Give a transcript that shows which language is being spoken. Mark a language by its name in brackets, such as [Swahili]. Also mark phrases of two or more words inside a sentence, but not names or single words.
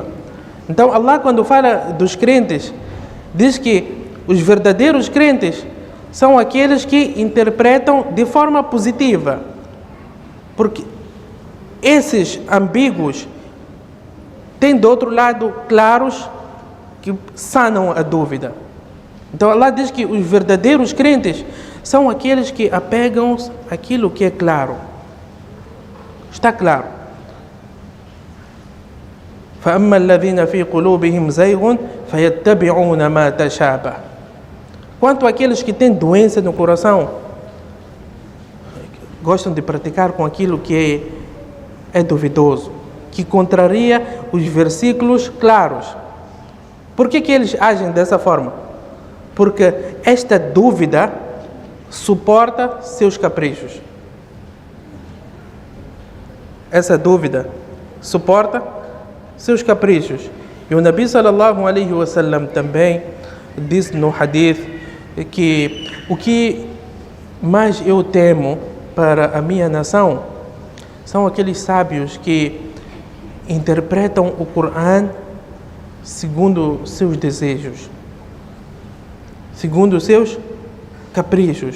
[Portuguese] Então Allah, quando fala dos crentes, diz que os verdadeiros crentes são aqueles que interpretam de forma positiva, porque esses ambíguos têm do outro lado claros que sanam a dúvida. Então Allah diz que os verdadeiros crentes são aqueles que apegam-se àquilo que é claro. Está claro. [Arabic] فَأَمَّا الَّذِينَ فِي قُلُوبِهِمْ زَيْغٌ فَيَتَّبِعُونَ مَا تَشَابَهَ. [Portuguese] Quanto àqueles que têm doença no coração, gostam de praticar com aquilo que é duvidoso, que contraria os versículos claros. Por que eles agem dessa forma? Porque esta dúvida suporta seus caprichos. Essa dúvida suporta seus caprichos. E o [Arabic] النبي صلى الله عليه وسلم [Portuguese] também disse no hadith que o que mais eu temo para a minha nação são aqueles sábios que interpretam o Corão segundo seus desejos, segundo os seus caprichos.